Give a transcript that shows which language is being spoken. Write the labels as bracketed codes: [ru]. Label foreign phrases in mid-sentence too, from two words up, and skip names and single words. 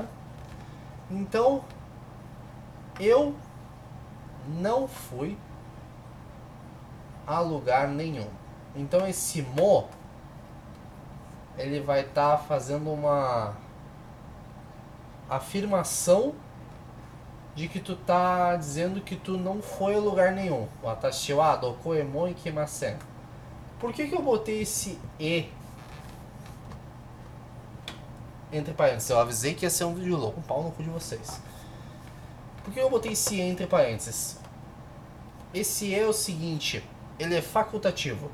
[pt] Então, eu não fui a lugar nenhum. Então esse mo, ele vai estar fazendo uma afirmação de que tu tá dizendo que tu não foi a lugar nenhum. [ja] 私はどこへも行きません. [pt] Por que eu botei esse e entre parênteses? Eu avisei que ia ser um vídeo louco, um pau no cu de vocês. Por que eu botei esse e entre parênteses? Esse é o seguinte, ele é facultativo.